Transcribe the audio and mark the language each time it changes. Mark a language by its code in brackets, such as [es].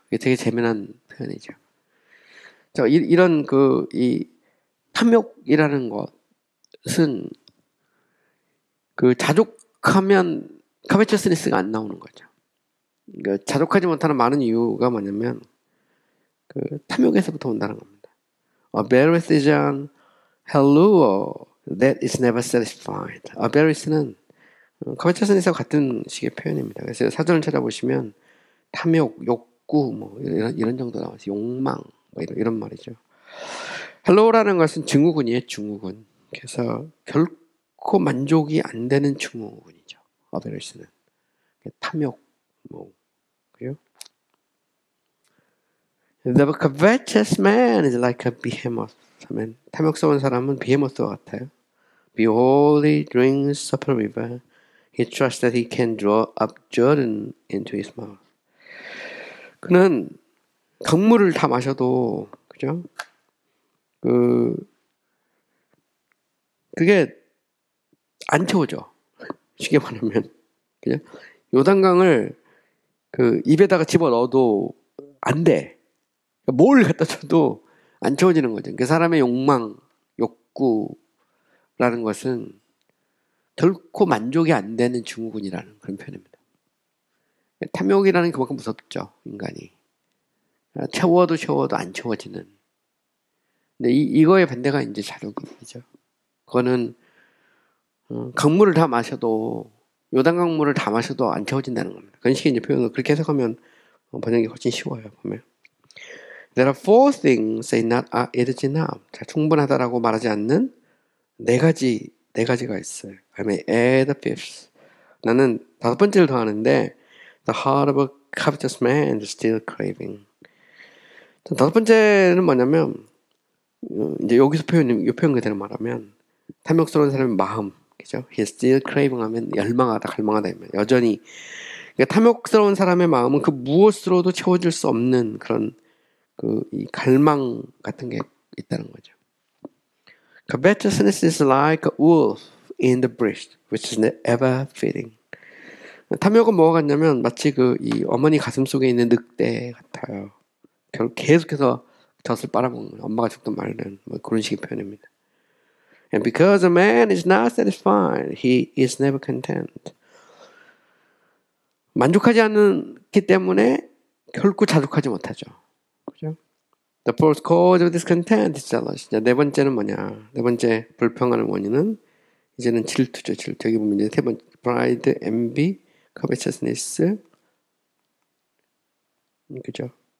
[ko] 이게 되게 재미난 표현이죠. 자, 이런 이 탐욕이라는 것은 자족하면 카베처스니스가 안 나오는 거죠. 그러니까 자족하지 못하는 많은 이유가 뭐냐면 탐욕에서부터 온다는 겁니다. [en] Avarician hello that is never satisfied. [ko] Avarice는 카베처스니스와 같은 식의 표현입니다. 그래서 사전을 찾아보시면 탐욕, 욕구 뭐 이런 정도 나와서 욕망 뭐 이런 말이죠. hello라는 것은 증후군이에요. 증후군. 그래서 결코 만족이 안 되는 증후군이죠. Avarice는 탐욕 뭐 그래요? [en] The covetous man is like a behemoth. [ko] 하면 탐욕스러운 사람은 비헤모스와 같아요. [en] Behold, he drinks up a river. He trusts that he can draw up Jordan into his mouth. [ko] 그는 강물을 다 마셔도 그죠? 그게 안 채워져. 쉽게 말하면 그죠? 요단강을 입에다가 집어 넣어도 안 돼. 뭘 갖다 줘도 안 채워지는 거죠. 그 사람의 욕망, 욕구라는 것은 결코 만족이 안 되는 증후군이라는 그런 표현입니다. 탐욕이라는 게 그만큼 무섭죠, 인간이. 채워도 안 채워지는. 근데 이거의 반대가 이제 자족이죠. 그거는 강물을 다 마셔도 요단 강물을 다 마셔도 안 채워진다는 겁니다. 그런 식의 이제 표현을 그렇게 해석하면 번역이 훨씬 쉬워요. 보면. [en] There are four things say not it is enough. [ko] 자, 충분하다라고 말하지 않는 네 가지가 있어요. [en] I may add a fifth. [ko] 나는 다섯 번째를 더하는데 [en] The heart of a covetous man is still craving. [ko] 다섯 번째는 뭐냐면 이제 여기서 이 표현 그대로 말하면 탐욕스러운 사람의 마음, 그죠? [en] He still craving [ko] 하면 열망하다, 갈망하다 여전히. 그러니까 탐욕스러운 사람의 마음은 그 무엇으로도 채워질 수 없는 그런 이 갈망 같은 게 있다는 거죠. [en] Covetousness is like a wolf in the breast, which is ever feeding. [ko] 탐욕은 뭐가 같냐면 마치 이 어머니 가슴 속에 있는 늑대 같아요. 결국 계속해서 젖을 빨아먹는 엄마가 죽든 말든 뭐 그런 식의 표현입니다. [en] And because a man is not satisfied, he is never content. [ko] 만족하지 않기 때문에 결코 자족하지 못하죠. 그죠? [en] The fourth cause of discontent is jealousy. [ko] 네 번째는 뭐냐? 네 번째 불평하는 원인은 이제는 질투죠. 질투. 여기 보면 이제 세 번째 pride, envy, covetousness, 그죠?